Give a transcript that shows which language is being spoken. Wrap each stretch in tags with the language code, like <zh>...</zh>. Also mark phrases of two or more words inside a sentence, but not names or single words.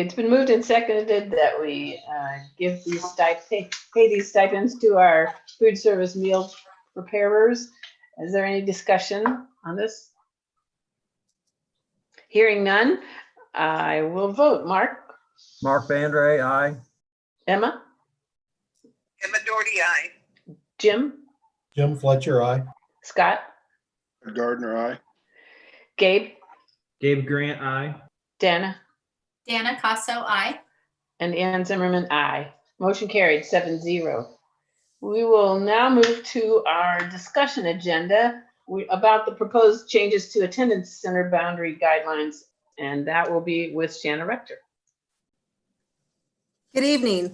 <en>It's been moved and seconded that we give these pay these stipends to our food service meal preparers. Is there any discussion on this? Hearing none, I will vote. Mark? Mark Bandre, aye. Emma? And majority aye. Jim? Jim Fletcher, aye. Scott? Gardner, aye. Gabe? Gabe Grant, aye. Dana? Dana Casso, aye. And Ann Zimmerman, aye. Motion carried 7-0. We will now move to our discussion agenda about the proposed changes to attendance center boundary guidelines, and that will be with Shanna Rector. Good evening.</en>